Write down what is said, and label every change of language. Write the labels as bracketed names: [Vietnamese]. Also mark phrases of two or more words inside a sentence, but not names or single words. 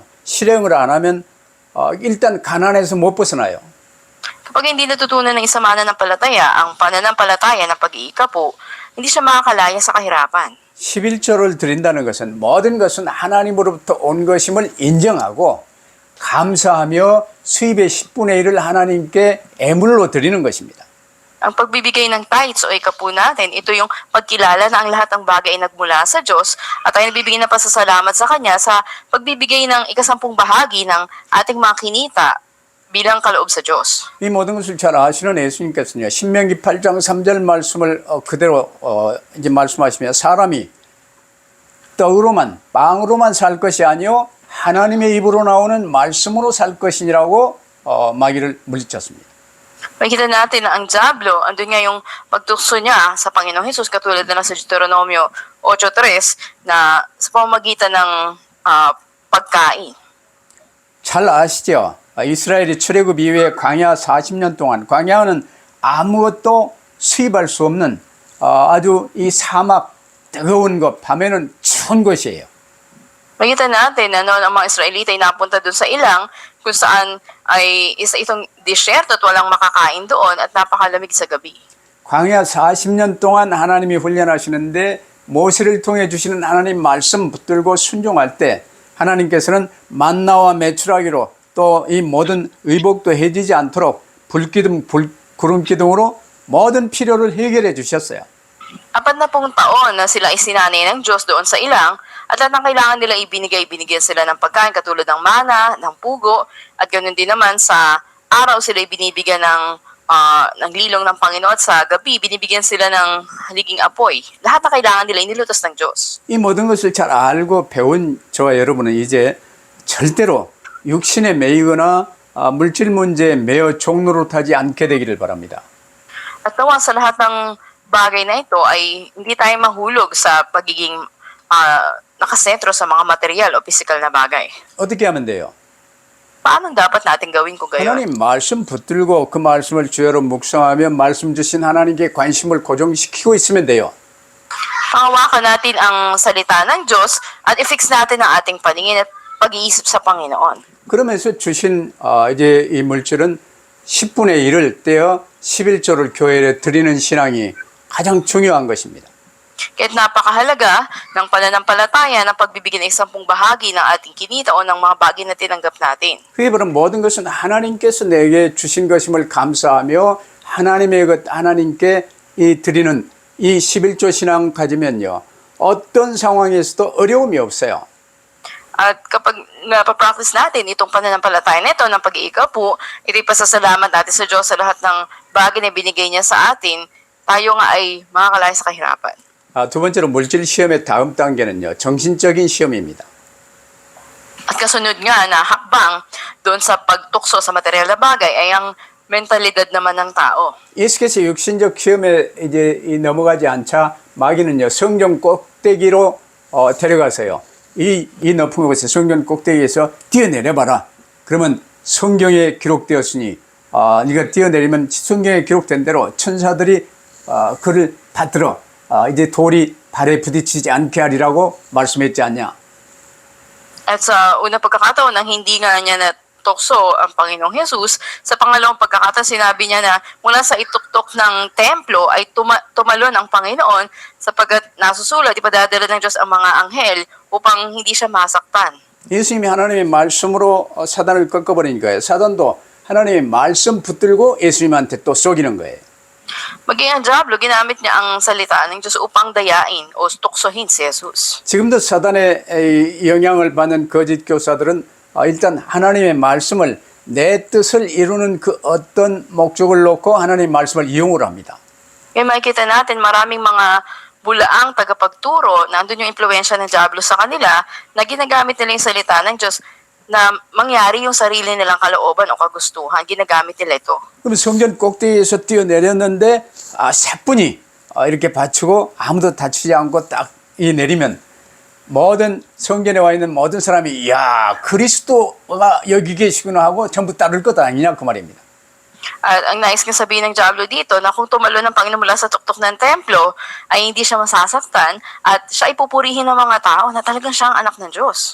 [Korean] 실행을 안 하면 일단 가난해서 못 벗어나요. [Filipino] Kapag hindi natutunan ng isang mananampalataya ang pananampalataya ng pag-iikapu, hindi siya makakalaya sa kahirapan. [Korean] 11조를 드린다는 것은 모든 것은 하나님으로부터 온 것임을 인정하고 감사하며 수입의 10분의 1을 하나님께 애물로 드리는 것입니다. [Filipino] Ang pagbibigay ng tithes o ikapu natin, ito yung pagkilala na ang lahat ng bagay ay nagmula sa Diyos at tayo nagbibigay ng pasasalamat sa Kanya sa pagbibigay ng ikasampung bahagi ng ating mga kinita bilang kaloob sa Diyos. [Korean] 이 모든 것을 잘 아시는 예수님께서는요, 신명기 8장 3절 말씀을 그대로 이제 말씀하시며 사람이 떡으로만, 빵으로만 살 것이 아니요 하나님의 입으로 나오는 말씀으로 살 것이니라고 마귀를 물리쳤습니다. [Filipino] Makita natin na ang Diablo, andun nga yung pagtukso niya sa Panginoong Hesus, katulad na sa Deuteronomio 8.3 na sa pamamagitan ng pagkain. [Korean] 잘 아시죠? 이스라엘이 출애굽 이후에 광야 40년 동안, 광야는 아무것도 수입할 수 없는 아주 이 사막 뜨거운 것, 밤에는 추운 곳이에요. [Filipino] Makita natin na noon ang mga Israelita ay napunta doon sa ilang kung saan ay isa itong disyerto at walang makakain doon at napakalamig sa gabi. [Korean] 광야 40년 동안 하나님이 훈련하시는데 모세를 통해 주시는 하나님 말씀 붙들고 순종할 때 하나님께서는 만나와 메추라기로 또 이 모든 의복도 해지지 않도록 불기둥, 구름기둥으로 모든 필요를 해결해 주셨어요. [Filipino] 40 taon na sila isinanay ng Diyos doon sa ilang at lahat ng kailangan nila binigyan sila ng pagkain katulad ng mana, ng pugo at ganoon din naman sa araw sila binibigyan ng lilong ng Panginoon at sa gabi binibigyan sila ng haliging apoy. Lahat ng kailangan nila inilutos ng Diyos. [Korean] 이 모든 것을 잘 알고 배운 저와 여러분은 이제 절대로 육신에 매이거나 물질 문제에 매여 종노릇하지 않게 되기를 바랍니다. [Filipino] At nawa sa lahat ng bagay na ito ay hindi tayo mahulog sa pagiging nakasentro sa mga material o physical na bagay. [Korean] 어떻게 하면 돼요? [Filipino] Paano dapat natin gawin kung gayon? [Korean] 하나님 말씀 붙들고 그 말씀을 주여로 묵상하며 말씀 주신 하나님께 관심을 고정시키고 있으면 돼요. [Filipino] Pangawakan natin ang salita ng Diyos at i-fix natin ang ating paningin at pag-iisip sa Panginoon. [Korean] 그러면서 주신 이제 이 물질은 10분의 1을 떼어 11조를 교회에 드리는 신앙이 가장 중요한 것입니다. [Filipino] Kaya't napakahalaga ng pananampalataya ng pagbibigay ng 10 bahagi ng ating kinita o ng mga bagay na tinanggap natin. [Korean] 그에 바른 모든 것은 하나님께서 내게 주신 것임을 감사하며 하나님의 것 하나님께 이 드리는 이 11조 신앙 가지면요. 어떤 상황에서도 어려움이 없어요. [Filipino] At kapag napapractice natin itong pananampalataya nito ng pag-iikapu, ito'y pasasalamat natin sa Diyos sa lahat ng bagay na binigay niya sa atin, tayo nga ay makakalaya sa kahirapan. [Korean] 두 번째로 물질 시험의 다음 단계는요. 정신적인 시험입니다. [Filipino] At kasunod nga na hakbang doon sa pagtukso sa material na bagay ay ang mentalidad naman ng tao. [Korean] 예수께서 육신적 시험에 이제 넘어가지 않자 마귀는요. 성경 꼭대기로 데려가서요. 이 높은 곳에 성경 꼭대기에서 뛰어내려봐라. 그러면 성경에 기록되었으니 네가 뛰어내리면 성경에 기록된 대로 천사들이 그를 다 들어 이제 돌이 발에 부딪히지 않게 하리라고 말씀했지 않냐. [Filipino] At sa unang pagkakataon nang hindi nga niya natukso ang Panginoong Jesus, sa pangalawang pagkakataon sinabi niya na mula sa ituktok ng templo ay tumalon ang Panginoon sapagkat nasusulat, ipadadala ng Diyos ang mga anghel upang hindi siya masaktan. [Korean] 예수님이 하나님의 말씀으로 사단을 꺾어버린 거예요. 사단도 하나님의 말씀 붙들고 예수님한테 또 쏘기는 거예요. [Filipino] Maging ang Diablo, ginamit niya ang salita ng Diyos upang dayain o tuksohin si Jesus. [Korean] 지금도 사단의 영향을 받는 거짓 교사들은 일단 하나님의 말씀을 내 뜻을 이루는 그 어떤 목적을 놓고 하나님의 말씀을 이용을 합니다. [Filipino] Kaya makikita natin maraming mga bulaang tagapagturo na andun yung impluensya ng Diablo sa kanila na ginagamit nila yung salita ng Diyos na mangyari yung sarili nilang kalooban o kagustuhan. Ginagamit nila ito. [Korean] 그럼 성전 꼭대기에서 뛰어내렸는데 사뿐히 이렇게 받치고 아무도 다치지 않고 딱 내리면 모든 성전에 와 있는 모든 사람이 이야 그리스도가 여기 계시구나 하고 전부 따를 것 아니냐 그 말입니다. [Filipino] At ang nais kong sabihin ng Diablo dito na kung tumalo ng Panginoon mula sa tuktok ng templo ay hindi siya masasaktan at siya ipupurihin ng mga tao na talagang siya ang anak ng Diyos.